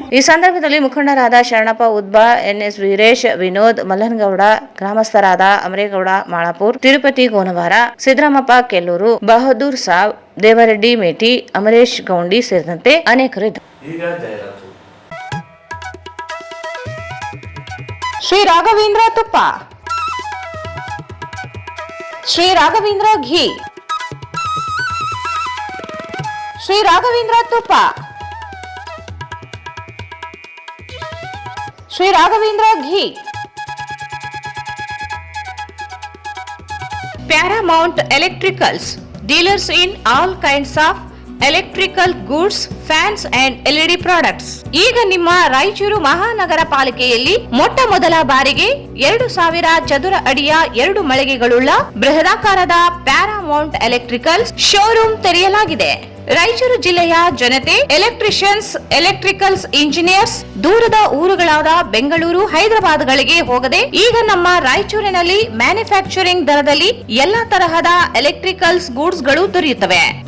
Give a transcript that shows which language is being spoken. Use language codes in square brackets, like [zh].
[kn] ಈ ಸಂದರ್ಭದಲ್ಲಿ ಮುಖಂಡರಾದ ಶರಣಪ್ಪ ಉದ್ಬಾ, ಎನ್ಎಸ್ ವೀರೇಶ್, ವಿನೋದ್ ಮಲ್ಲನಗೌಡ, ಗ್ರಾಮಸ್ಥರಾದ ಅಮರೇಗೌಡ ಮಾಳಾಪುರ್, ತಿರುಪತಿ ಗೋನವಾರ, ಸಿದ್ದರಾಮಪ್ಪ ಕೆಲ್ಲೂರು, ಬಹದ್ದೂರ್ ಸಾಬ್, ದೇವರೆಡ್ಡಿ ಮೇಟಿ, ಅಮರೇಶ್ ಗೌಂಡಿ ಸೇರಿದಂತೆ ಅನೇಕರು ಇದ್ದರು. ಈಗ ಜಾಹೀರಾತು. [en] ಶ್ರೀ ರಾಘವೇಂದ್ರ ತುಪ್ಪ, ಶ್ರೀ ರಾಘವೇಂದ್ರ ಘೀ, ಶ್ರೀ ರಾಘವೇಂದ್ರ ತುಪ್ಪ, Shri Raghavendra ghee, Paramount Electricals, dealers in all kinds of electrical goods, fans and LED products. [kn] ಈಗ ನಿಮ್ಮ ರಾಯಚೂರು ಮಹಾನಗರ ಪಾಲಿಕೆಯಲ್ಲಿ ಮೊಟ್ಟ ಮೊದಲ ಬಾರಿಗೆ 2000 ಚದುರ ಅಡಿಯ 2 ಮಳಿಗೆಗಳುಳ್ಳ ಬೃಹದಾಕಾರದ ಪ್ಯಾರಾಮೌಂಟ್ ಎಲೆಕ್ಟ್ರಿಕಲ್ಸ್ ಶೋರೂಮ್ ತೆರೆಯಲಾಗಿದೆ. ರಾಯಚೂರು ಜಿಲ್ಲೆಯ ಜನತೆ, ಎಲೆಕ್ಟ್ರಿಷಿಯನ್ಸ್, ಎಲೆಕ್ಟ್ರಿಕಲ್ಸ್ ಇಂಜಿನಿಯರ್ಸ್ ದೂರದ ಊರುಗಳಾದ ಬೆಂಗಳೂರು, ಹೈದರಾಬಾದ್ಗಳಿಗೆ ಹೋಗದೆ ಈಗ ನಮ್ಮ ರಾಯಚೂರಿನಲ್ಲಿ ಮ್ಯಾನುಫ್ಯಾಕ್ಚರಿಂಗ್ ದರದಲ್ಲಿ ಎಲ್ಲಾ ತರಹದ ಎಲೆಕ್ಟ್ರಿಕಲ್ಸ್ ಗೂಡ್ಸ್ ಗಳು ದೊರೆಯುತ್ತವೆ.